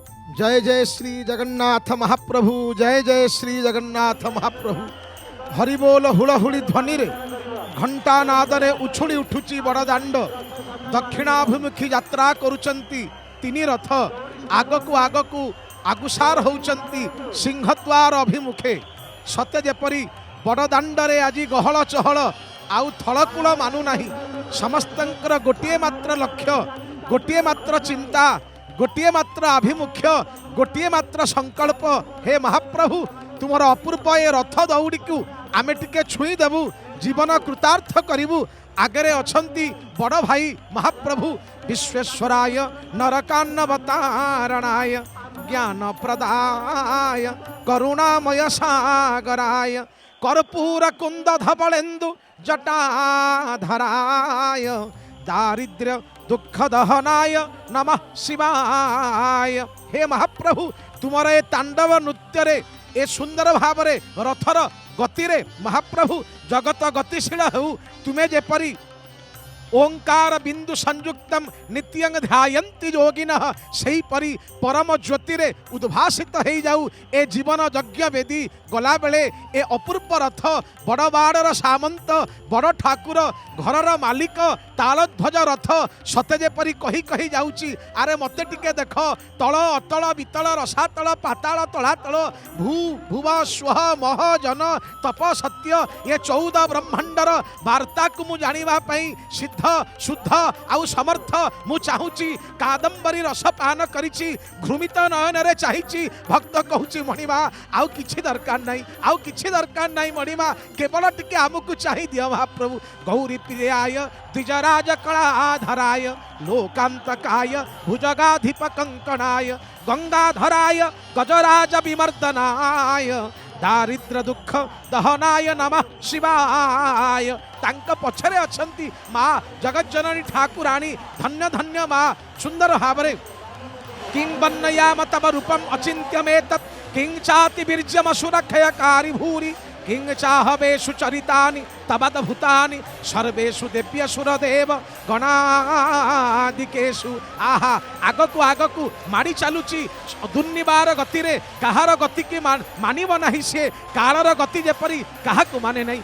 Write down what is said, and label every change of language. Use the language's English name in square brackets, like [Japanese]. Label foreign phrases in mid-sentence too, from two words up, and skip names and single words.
[Odia] ଜୟ ଜୟ ଶ୍ରୀ ଜଗନ୍ନାଥ ମହାପ୍ରଭୁ, ଜୟ ଜୟ ଶ୍ରୀ ଜଗନ୍ନାଥ ମହାପ୍ରଭୁ। ହରିବୋଲ ହୁଳହୁଳି ଧ୍ୱନି ରେ ଘଣ୍ଟା ନାଦରେ ଉଚ୍ଛୁଳି ଉଠୁଛି ବଡ଼ଦାଣ୍ଡ। ଦକ୍ଷିଣାଭିମୁଖୀ ଯାତ୍ରା କରୁଛନ୍ତି ତିନି ରଥ। ଆଗକୁ ଆଗକୁ ଆଗୁସାର ହେଉଛନ୍ତି ସିଂହଦ୍ୱାର ଅଭିମୁଖେ। ସତ୍ୟ ଯେପରି ବଡ଼ଦାଣ୍ଡରେ ଆଜି ଗହଳ ଚହଳ ଆଉ ଥଳକୂଳ ମାନୁ ନାହିଁ। ସମସ୍ତଙ୍କର ଗୋଟିଏ ମାତ୍ର ଲକ୍ଷ୍ୟ, ଗୋଟିଏ ମାତ୍ର ଚିନ୍ତା, ଗୋଟିଏ ମାତ୍ର ଆଭିମୁଖ୍ୟ, ଗୋଟିଏ ମାତ୍ର ସଂକଳ୍ପ। ହେ ମହାପ୍ରଭୁ, ତୁମର ଅପୂର୍ବ ଏ ରଥ ଦଉଡ଼ି କୁ ଆମେ ଟିକେ ଛୁଇଁ ଦେବୁ, ଜୀବନ କୃତାର୍ଥ କରିବୁ। ଆଗରେ ଅଛନ୍ତି ବଡ଼ ଭାଇ ମହାପ୍ରଭୁ [Sanskrit] विश्वेश्वराय नरकान्नवतारणाय ज्ञान प्रदाय करुणामय सागराय कर्पूर कुंद धवलेन्दु जटाधराय दारिद्र्य दुख दहनाय नमः शिवाय। [Odia] ହେ ମହାପ୍ରଭୁ, ତୁମର ଏ ତାଣ୍ଡବ ନୃତ୍ୟ ରେ ଏ ସୁନ୍ଦର ଭାବ ରେ ରଥର ଗତି ରେ ମହାପ୍ରଭୁ ଜଗତ ଗତିଶୀଳ ହେଉ। ତୁମେ ଯେପରି [Sanskrit] ओंकार बिंदु संयुक्तम नित्यंग ध्यायन्ति योगिनः [Odia] ସେହି ପରି ପରମ ଜ୍ୟୋତି ରେ ଉଦ୍ଭାସିତ ହୋଇ ଯାଉ ଏ ଜୀବନ ଯଜ୍ଞ ବେଦୀ ଗଲା ବେଳେ ଏ ଅପୂର୍ବ ରଥ ବଡ଼ବାଡ଼ର ସାମନ୍ତ ବଡ଼ ଠାକୁର ଘରର ମାଲିକ ତାଳଧ୍ୱଜ ରଥ ସତେ ଯେପରି କହି କହି ଯାଉଛି, ଅରେ ମତେ ଟିକେ ଦେଖ ତଳ ଅତଳ ବିତଳ ରସାତଳ ପାତାଳ ତଳାତଳ ଭୂ ଭୁବ ସ୍ୱ ମହ ଜନ ତପ ସତ୍ୟ ଏ 14 ବ୍ରହ୍ମାଣ୍ଡର ବାର୍ତ୍ତା କୁ ମୁ ଜାଣିବା ପାଇଁ ସିଦ୍ଧ ଶୁଦ୍ଧ ଆଉ ସମର୍ଥ ମୁ ଚାହୁଁଛି। କାଦମ୍ବରୀ ରସ ପାନ କରିଛି, ଘୂର୍ଣ୍ଣିତ ନୟନ ରେ ଚାହିଁଛି। ଭକ୍ତ କହୁଛି ମଣିମା ଆଉ କିଛି ଦରକାର ନାହିଁ, ଆଉ କିଛି ଦରକାର ନାହିଁ ମଣିମା, କେବଳ ଟିକେ ଆମକୁ ଚାହିଁ ଦିଅ ମହାପ୍ରଭୁ। [Sanskrit] गौरी प्रियाय द्विजराज कलाधराय लोकांतकाय भुजगाधिप कंकणाय गंगाधराय गजराज विमर्दनाय दारिद्र दुख दहनाय नमः शिवाय। [Odia] ତାଙ୍କ ପଛରେ ଅଛନ୍ତି ମା ଜଗଜ୍ଜନନୀ ଠାକୁରାଣୀ ଧନ୍ୟ ଧନ୍ୟ ମା ସୁନ୍ଦର ଭାବରେ [Sanskrit] किं वन्नयाम तव रूपम अचिन्त्यमेतत् किं चाति वीर्यमसुरक्षयकारी भूरि किं चाहवेषु चरितानि तवद्भुतानि सर्वेषु देव्यसुरदेव गणादिकेषु। [Odia] ଆହା ଆଗକୁ ଆଗକୁ ମାଡ଼ି ଚାଲୁଛି ଦୁର୍ନିବାର ଗତି ରେ କାହାର ଗତି କି ମାନିବ ନାହିଁ ସେ କାଳର ଗତି ଯେପରି କାହାକୁ ମାନେ ନାହିଁ।